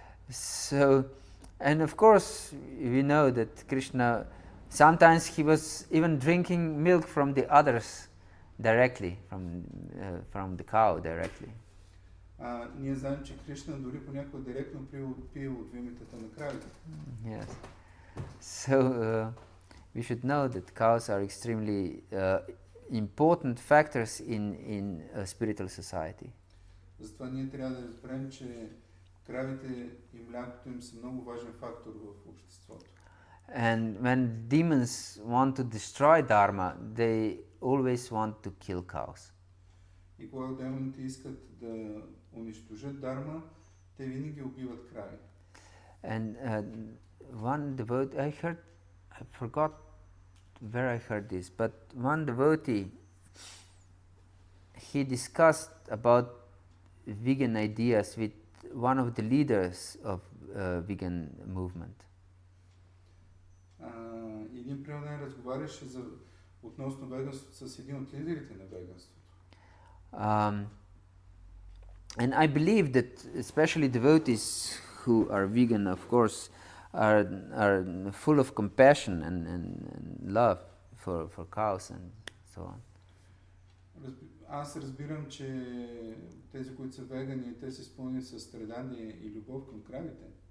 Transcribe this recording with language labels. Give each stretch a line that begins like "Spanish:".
English: So, and of course, we know that Krishna, sometimes he was even drinking milk from the others directly, from the cow directly.
Bulgarian: Ние знаем, че Кришна дори понякога директно пие от вимитата на кравите.
English: Yes. So, we should know that cows are extremely important factors in a spiritual society.
Bulgarian: Затова ние трябва да разберем, че кравите и млякото им са много важен фактор в обществото.
English: And when demons want to destroy dharma, they always want to kill cows.
Bulgarian: И когато демоните искат да унищожат дарма, те винаги убиват крави.
English: And one devotee, I forgot where I heard this, but one devotee, he discussed about vegan ideas with one of the leaders of vegan movement.
Bulgarian: Един преданен разговаряше относно веганството с един от лидерите на веганството.
English: And I believe that especially devotees who are vegan, of course, are full of compassion and love for cows and so on.
Bulgarian: Аз разбирам, че тези, които са вегани, те са изпълнени със страдание и любов към кравите.